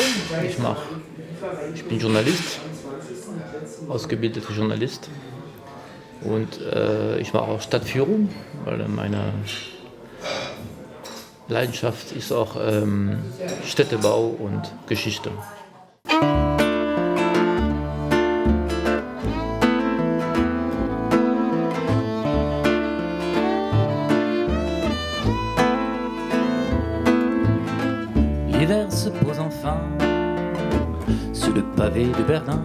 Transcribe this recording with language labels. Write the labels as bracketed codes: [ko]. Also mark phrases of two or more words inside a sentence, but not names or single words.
[de] Ich bin Journalist, ausgebildeter Journalist. Und ich mache auch Stadtführung, weil meine Leidenschaft ist auch Städtebau und Geschichte. [fr] L'hiver se pose enfin sur le pavé de Berlin.